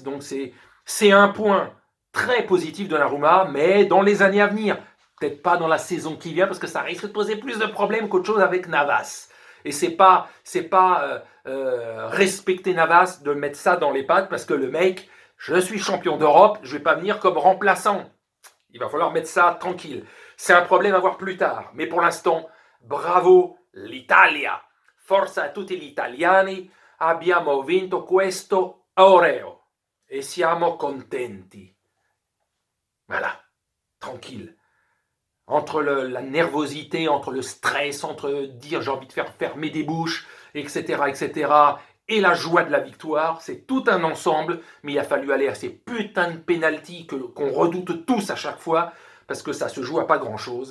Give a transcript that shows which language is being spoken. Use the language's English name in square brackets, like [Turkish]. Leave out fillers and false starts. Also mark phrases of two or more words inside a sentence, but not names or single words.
[French] Donc c'est un point très positif de Donnarumma, mais dans les années à venir, peut-être pas dans la saison qui vient, parce que ça risque de poser plus de problèmes qu'autre chose avec Navas. Et c'est pas respecter Navas de mettre ça dans les pattes, parce que le mec, Je suis champion d'Europe, je ne vais pas venir comme remplaçant. Il va falloir mettre ça tranquille. C'est un problème à voir plus tard. Mais pour l'instant, [Italian] bravo l'Italia. Forza a tutti gli italiani. Abbiamo vinto questo Oreo. E siamo contenti. [French] Voilà, tranquille. Entre la nervosité, entre le stress, entre dire j'ai envie de faire fermer des bouches, etc., et la joie de la victoire, c'est tout un ensemble, mais il a fallu aller à ces putains de pénaltys qu'on redoute tous à chaque fois, parce que ça se joue à pas grand-chose.